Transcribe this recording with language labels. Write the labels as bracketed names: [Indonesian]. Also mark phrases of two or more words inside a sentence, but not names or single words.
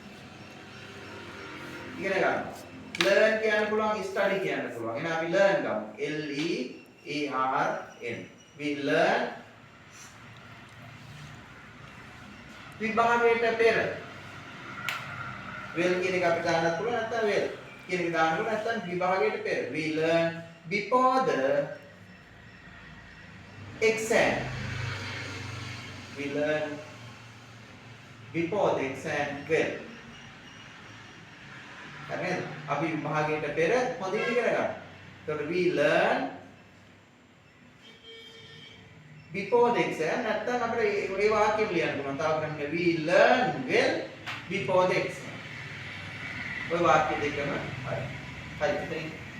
[Sinhala] learn කියන්න පුළුවන්, study කියන්න පුළුවන්. එහෙනම් අපි learn ගමු. [English] L E A R N. We learn [Sinhala] විභාගයට පෙර. well කියන එක අපි දාන්නත් පුළුවන්, නැත්නම් well කියන එක දාන්න පුළුවන්, නැත්නම් විභාගයට පෙර. [English] We learn before the exam. well. [Sinhala] හරිද? අපි විභාගයට පෙර හොඳින් ඉගෙන ගන්න. එතකොට [English] we learn before the exam. [Sinhala] නැත්නම් අපිට ඒ වාක්‍යෙම ලියන්න පුළුවන්. තව කරන්නේ [English] we learn well before the exam. [Sinhala] ඔය වාක්‍ය දෙකම හරි. එතනින්